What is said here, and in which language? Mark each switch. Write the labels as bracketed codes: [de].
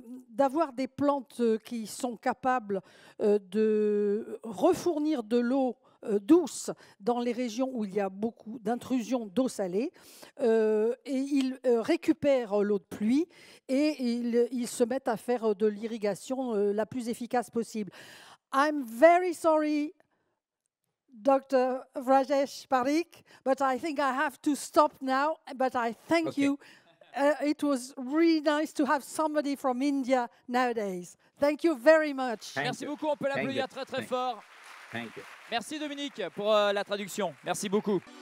[fr] d'avoir des plantes qui sont capables de refournir de l'eau douce dans les régions où il y a beaucoup d'intrusion d'eau salée, et ils récupèrent l'eau de pluie et ils se mettent à faire de l'irrigation la plus efficace possible. [en] I'm very sorry, Dr. Vrajesh Parikh, but I think I have to stop now, but I thank you. It was really nice to have somebody from India nowadays. Thank you very much. [fr] Merci beaucoup, on peut l'applaudir très très fort. [en] Thank you. [fr] Merci Dominique pour la traduction. Merci beaucoup.